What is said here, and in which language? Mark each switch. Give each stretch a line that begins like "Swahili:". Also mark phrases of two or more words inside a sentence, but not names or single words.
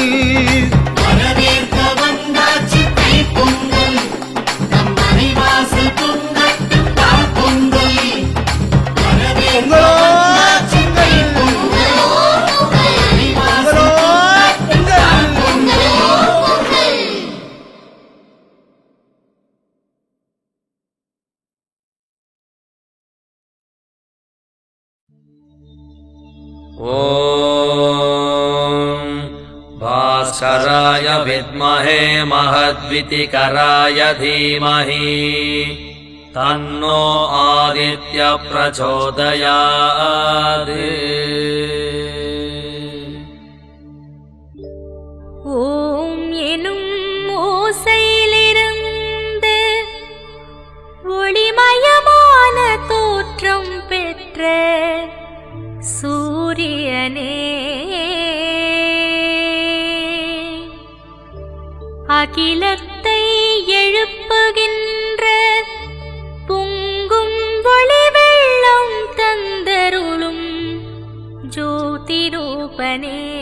Tamil: வரவேற்க வந்தாச்சு தைப்பொங்கல் நம் மனைவாசல் பொங்கட்டும் பால் பொங்கல் வரவேற்க பொங்கலோ வந்தாச்சு தைப்பொங்கல் பொங்கலோ பொங்கல்
Sanskrit: ॐ भास्कराय विद्महे महद्वितिकराय धीमहि तन्नो आदित्य प्रचोदयात्
Tamil: ஓம் எனும் ஓசையிலிருந்து ஒளிமயமான தோற்றம் பெற்ற சூரியனே அகிலத்தை எழுப்புகின்ற பொங்கும் ஒளி வெள்ளம் தந்தருளும் ஜோதி ரூபனே